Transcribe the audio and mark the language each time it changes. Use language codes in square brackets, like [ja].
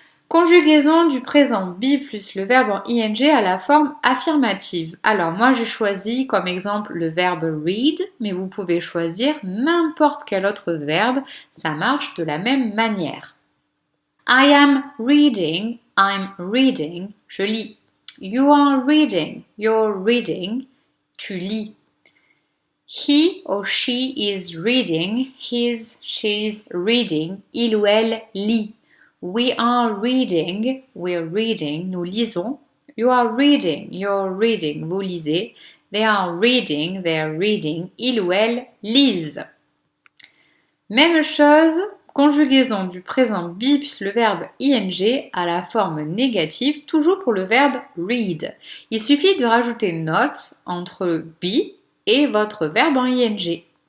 [fr] Conjugaison du présent be plus le verbe en ing à la forme affirmative. Alors moi j'ai choisi comme exemple le verbe read, mais vous pouvez choisir n'importe quel autre verbe, ça marche de la même manière. [en] I am reading, I'm reading, [fr] je lis. [en] You are reading, you're reading, [fr] tu lis. [en] He or she is reading, she's reading, [fr] il ou elle lit. [en] We are reading, we're reading, [fr] nous lisons. [en] You are reading, you're reading, [fr] vous lisez. [en] They are reading, they're reading, [fr] il ou elle lisent. Même chose, conjugaison du présent be plus le verbe ing à la forme négative, toujours pour le verbe read. Il suffit de rajouter not entre be et votre verbe en ing.